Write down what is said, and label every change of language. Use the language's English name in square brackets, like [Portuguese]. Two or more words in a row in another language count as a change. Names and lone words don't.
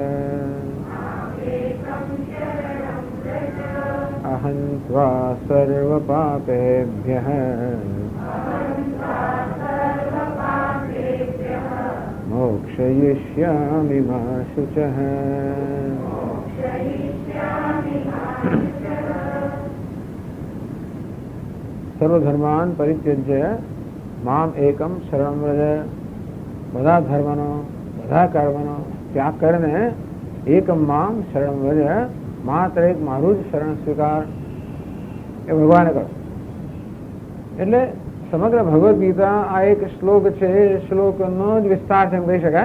[Sanskrit] अहं त्वा सर्वपापेभ्यः मोक्षयिष्यामि मा शुचः। सर्वधर्मान् परित्यज्य माम एकम शरणं व्रज। [Gujarati] બધા ધર્મનો બધા કર્મનો ત્યાગ કરીને [Sanskrit] એકમ મામ શરણ વ્રજ, [Gujarati] માત્ર એક મારું જ શરણ સ્વીકાર એ ભગવાને કહ્યું. એટલે સમગ્ર ભગવદ્ ગીતા આ એક શ્લોક છે. એ શ્લોકનો જ વિસ્તાર છે એમ કહી શકાય.